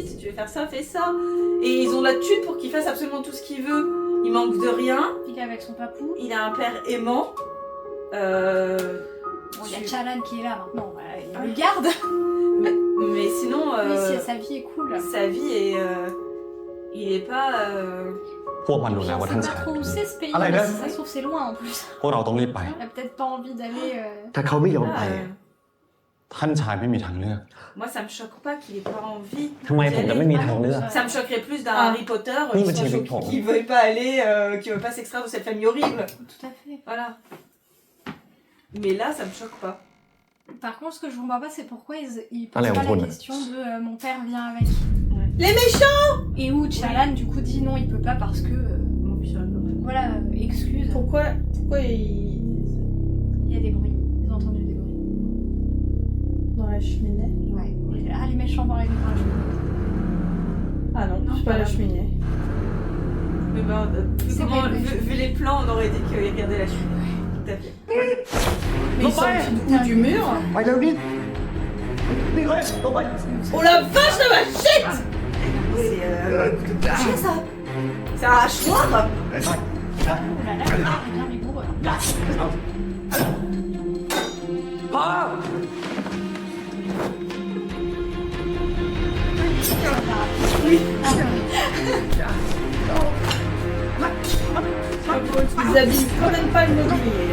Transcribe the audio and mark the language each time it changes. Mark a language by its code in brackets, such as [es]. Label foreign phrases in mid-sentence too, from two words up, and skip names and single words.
[fr] Si tu veux faire ça, fais ça. Et ils ont la thune pour qu'il fasse absolument tout ce qu'il veut. Il manque de rien. Il est avec son papou. Il a un père aimant. Bon, il y a Chalan qui est là maintenant. Il le garde. Mais sinon. Sa vie est cool. Sa vie est. Il est pas. [th] พวกมันรู้แล้วว่า [fr] On [th] ท่าน [fr] sait [th] ชา [fr] pas [th] ย [fr] trop où c'est ce pays. Ah là, Mais là. si ça se trouve, c'est loin en plus. [th] พวกเราต้องรีบไป [fr] On a peut-être pas envie d'aller. [th] ถ้าเขาไม่ยอมไป ท่านชายไม่มีทางเลือก [fr] Moi, ça me choque pas qu'il ait pas envie. [th] ทำไมผมจะไม่มีทางเลือก [fr] Ça me choquerait plus d'un Harry Potter Oui, qui mais soit c'est choqué, Victor. qui veuille pas aller, qui veut pas s'extraire de cette famille horrible. Tout à fait. Voilà. Mais là, ça me choque pas. Par contre, ce que je comprends pas, c'est pourquoi ils posent Allez, on pas tourne. la question de mon père vient avec. Les méchants! Et où Chalan, du coup, dit non, il peut pas parce que. Voilà, excuse. Pourquoi Il y a des bruits. Ils ont entendu des bruits. Dans la cheminée? Ouais. Ah, les méchants dans la cheminée. Ah non, c'est pas la cheminée. Mais ben, vu les plans, on aurait dit qu'il regardait la cheminée. Tout à fait. Mais ils sont du bout du mur. [th] ไปเร็วนิดนี่เลยลงไป [fr] Oh la vache de ma shit! C'est ça! C'est un hachoir! Oh là là, il est bien rigoureux. Ils abîment quand même pas le mobilier.